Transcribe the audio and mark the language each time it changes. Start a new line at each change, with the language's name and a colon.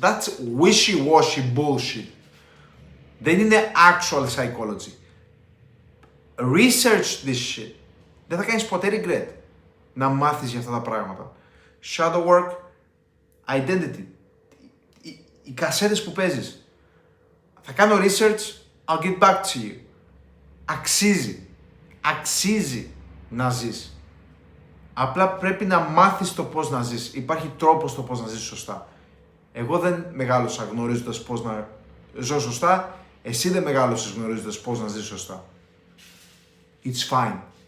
English: That's wishy-washy bullshit.
Greek: Δεν είναι
English: actual psychology. Research this shit.
Greek: Δεν θα κάνεις ποτέ regret να μάθεις για αυτά τα πράγματα. Shadow work, identity. Οι κασέτες που παίζεις. Θα κάνω
English: research, I'll get back to you.
Greek: Αξίζει να ζεις. Απλά πρέπει να μάθεις το πώς να ζεις. Υπάρχει τρόπος το πώς να ζεις σωστά. Εγώ δεν μεγάλωσα γνωρίζοντας πώς να ζω σωστά. Εσύ δεν μεγάλωσες γνωρίζοντας πώς να ζεις σωστά.
English: It's fine.